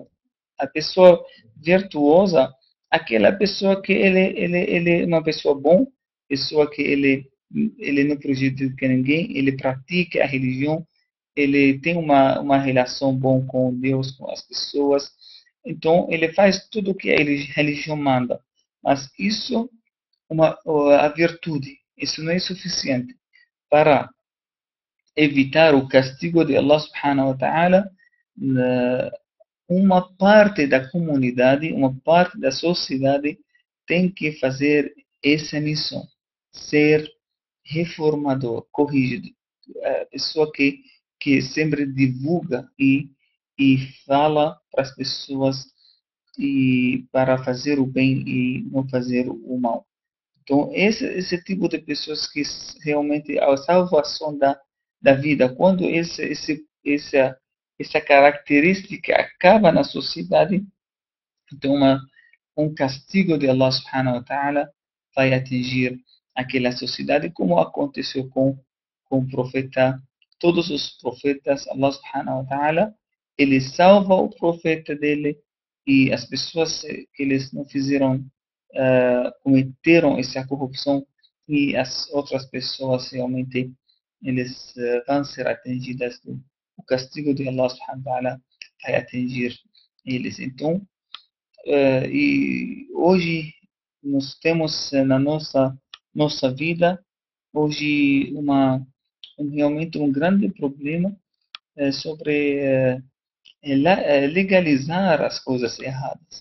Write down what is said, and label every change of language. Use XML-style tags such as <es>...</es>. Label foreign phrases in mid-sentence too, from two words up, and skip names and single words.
<pt>A pessoa virtuosa, aquela pessoa que ele é uma pessoa bom, pessoa que ele não prejudica ninguém, ele pratica a religião, ele tem uma relação boa com Deus, com as pessoas. Então, ele faz tudo o que a religião manda. Mas isso a virtude. Isso não é suficiente para evitar o castigo de Allah</pt> <ar>سبحانه وتعالى.</ar> <pt>Uma parte da comunidade, uma parte da sociedade tem que fazer essa missão, ser reformador, corrigir, a pessoa que sempre divulga e fala para as pessoas e para fazer o bem e não fazer o mal. Então, esse tipo de pessoas que realmente a salvação da vida, quando essa característica acaba na sociedade, então um castigo de Allah</pt> <ar>سبحانه وتعالى</ar> <pt>vai atingir aquela sociedade, como aconteceu com o profeta, todos os profetas,</pt> <ar>الله سبحانه وتعالى,</ar> <pt>ele salva o profeta dele e as pessoas que eles não fizeram, cometeram essa corrupção e as outras pessoas realmente eles vão ser atingidas do o castigo de Allah</pt> <ar>سبحانه وتعالى</ar> <pt>vai atingir eles. Então, e hoje nós temos na nossa vida hoje realmente um grande problema sobre legalizar as coisas erradas.</pt>